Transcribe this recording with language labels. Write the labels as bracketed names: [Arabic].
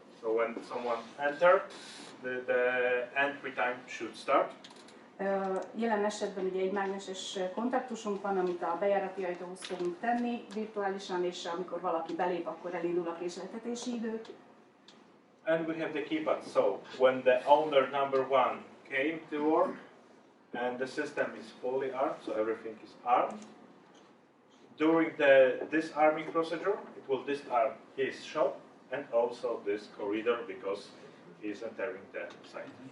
[English] So when someone enters, the entry time should start. [Hungarian] Jelen esetben ugye egy mágneses kontaktusunk van, amit a bejárati ajtóhoz fogunk tenni virtuálisan, és amikor valaki belép, akkor elindul a késleltetési idő. [English] And we have the keypad. So when the owner number 1 came to work, and the system is fully armed, so everything is armed. During the disarming procedure, it will disarm his shop and also this corridor because he is entering the site.